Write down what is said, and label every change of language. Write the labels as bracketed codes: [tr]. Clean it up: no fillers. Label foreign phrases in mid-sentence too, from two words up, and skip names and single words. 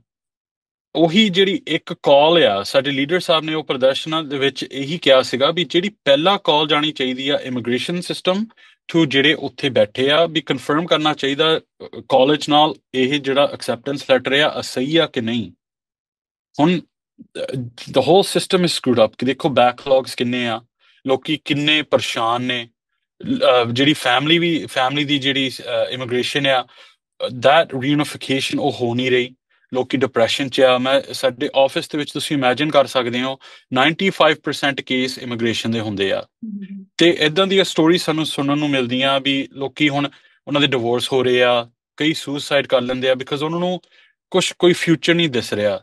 [pa] ਉਹੀ ਜਿਹੜੀ ਇੱਕ ਕਾਲ ਆ, ਸਾਡੇ ਲੀਡਰ ਸਾਹਿਬ ਨੇ ਉਹ ਪ੍ਰਦਰਸ਼ਨਾਂ ਦੇ ਵਿੱਚ ਇਹੀ ਕਿਹਾ ਸੀਗਾ ਵੀ ਜਿਹੜੀ ਪਹਿਲਾ ਕਾਲ ਜਾਣੀ ਚਾਹੀਦੀ ਆ [en] immigration system to [pa] ਜਿਹੜੇ ਉੱਥੇ ਬੈਠੇ ਆ ਵੀ ਕਨਫਰਮ ਕਰਨਾ ਚਾਹੀਦਾ ਕਾਲਜ ਨਾਲ ਇਹ ਜਿਹੜਾ [en] acceptance letter [pa] ਆ ਸਹੀ ਆ ਕਿ ਨਹੀਂ। ਹੁਣ [en] the whole system is screwed up [pa] ਕਿ ਦੇਖੋ ਬੈਕਲੌਗਸ ਕਿੰਨੇ ਆ, ਲੋਕੀ ਕਿੰਨੇ ਪਰੇਸ਼ਾਨ ਨੇ। ਜਿਹੜੀ ਫੈਮਿਲੀ ਦੀ ਜਿਹੜੀ ਇਮੀਗ੍ਰੇਸ਼ਨ ਆ [en] that reunification [pa] ਉਹ ਹੋ ਨਹੀਂ ਰਹੀ। ਲੋਕੀ ਡਿਪਰੈਸ਼ਨ 'ਚ ਆ। ਮੈਂ ਸਾਡੇ ਆਫਿਸ ਦੇ ਵਿੱਚ ਤੁਸੀਂ ਇਮੈਜਿਨ ਕਰ ਸਕਦੇ ਹੋ 95% ਕੇਸ ਇਮੀਗ੍ਰੇਸ਼ਨ ਦੇ ਹੁੰਦੇ ਆ। ਤੇ ਇਦਾਂ ਦੀਆਂ ਸਟੋਰੀ ਸਾਨੂੰ ਸੁਣਨ ਨੂੰ ਮਿਲਦੀਆਂ ਵੀ ਲੋਕੀ ਹੁਣ ਉਹਨਾਂ ਦੇ ਡਿਵੋਰਸ ਹੋ ਰਹੇ ਆ, ਕਈ ਸੁਸਾਈਡ ਕਰ ਲੈਂਦੇ ਆ ਬਿਕਾਜ਼ ਉਹਨਾਂ ਨੂੰ ਕੋਈ ਫਿਊਚਰ ਨਹੀਂ ਦਿਸ ਰਿਹਾ।